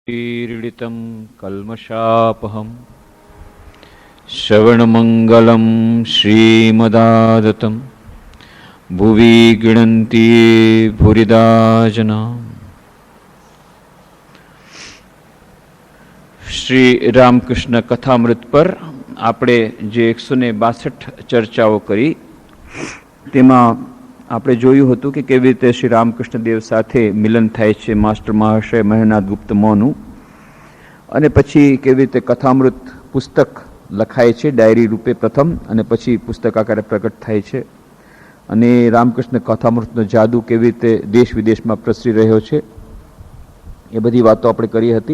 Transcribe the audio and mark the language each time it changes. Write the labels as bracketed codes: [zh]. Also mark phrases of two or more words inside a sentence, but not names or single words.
[sa] ीडितं कल्मषापहं श्रवणमङ्गलं श्रीमदादतं भुवि गृह्णन्ति भूरिदा जना। [gu] श्री रामकृष्ण कथामृत पर આપણે જે 162 ચર્ચાઓ કરી તેમાં આપણે જોયું હતું કે કેવી રીતે શ્રી રામકૃષ્ણ દેવ સાથે મિલન થાય છે માસ્ટર મહાશય મહેનાથ ગુપ્ત મોનું, અને પછી કેવી રીતે કથામૃત પુસ્તક લખાય છે ડાયરી રૂપે પ્રથમ, અને પછી પુસ્તક આકારે પ્રગટ થાય છે, અને રામકૃષ્ણ કથામૃતનો જાદુ કેવી રીતે દેશ વિદેશમાં પ્રસરી રહ્યો છે એ બધી વાતો આપણે કરી હતી.